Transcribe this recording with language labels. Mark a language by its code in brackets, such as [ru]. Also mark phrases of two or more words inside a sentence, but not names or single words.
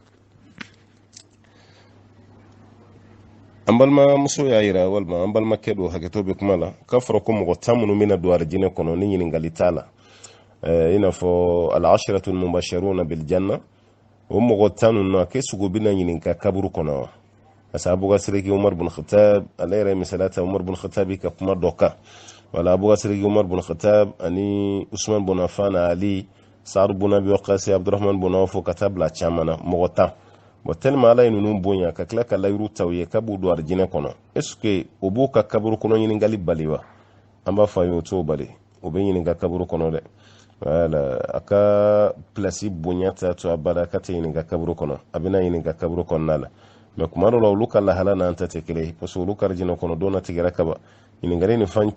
[bm] an balimamuso y'a yira walima an balimakɛ don hakɛto bɛ kuma la k'a fɔra ko mɔgɔ 10 minnu bɛna don arijinɛ kɔnɔ ni ɲininkali t'a la i n'a fɔ [ar] العشرة المبشرون بالجنة [bm] o mɔgɔ 10 ninnu a kɛ sugu bɛna ɲininka kaburu kɔnɔ wa [fr] parce que [bm] Abuka Siriki Umar bin Khattab ale yɛrɛ misaliya ta Umar bin Khattab ka kuma dɔ kan wala Abuka Siriki Umar bin Khattab ani Usman bin Affan Ali Sa'ad bin Abi Waqqas Abdurrahman bin Awf ka taa bila caman na mɔgɔ 10 bon tellement ala ye ninnu bonya ka tila ka layiru taw ye k'a b'u don arijinɛ kɔnɔ [fr] est ce que [bm] o b'u ka kaburu kɔnɔ ɲininkali bali wa an b'a fɔ a ye o t'o bali o bɛ ɲininka kaburu kɔnɔ dɛ voilà a ka place bonya ta to a bada ka tɛ ɲininka kaburu kɔnɔ a bɛna ɲininka kaburu kɔnɔna la mais kuma dɔ la olu ka lahala n'an ta tɛ kelen ye [fr] parce que [bm] olu ka arijinɛ kɔnɔ dɔw na tigɛra kaba ɲininkali ni fɛn